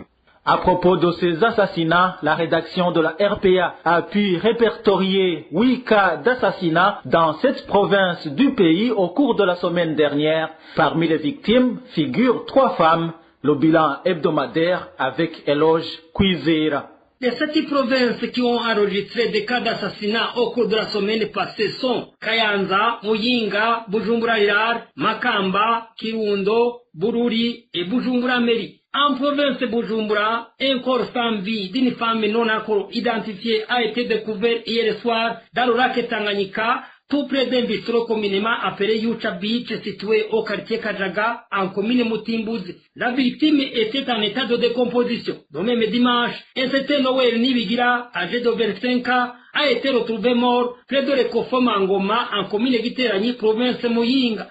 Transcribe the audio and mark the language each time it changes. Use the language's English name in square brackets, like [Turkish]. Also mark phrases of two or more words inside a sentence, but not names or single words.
[French] À propos de ces assassinats, la rédaction de la RPA a pu répertorier 8 cas d'assassinats dans cette province du pays au cours de la semaine dernière. Parmi les victimes figurent 3 femmes. Le bilan hebdomadaire avec Éloge Kwizera. Les 7 provinces qui ont enregistré des cas d'assassinat au cours de la semaine passée sont Kayanza, Muyinga, Bujumbura, Makamba, Kirundo, Bururi et Bujumbura-Meri. En province de Bujumbura, un corps sans vie d'une femme non encore identifiée a été découvert hier soir dans le lac Tanganyika, tout près d'un bistrot communément appelé Yucha Beach, situé au quartier Kajaga, en commune Mutimbuzi. La victime était en état de décomposition. Le même dimanche, un certain Noël Nibigira, âgé de 25 ans, a été retrouvé mort près de l'Ecofo Mangoma, en commune Giterani, province Muyinga.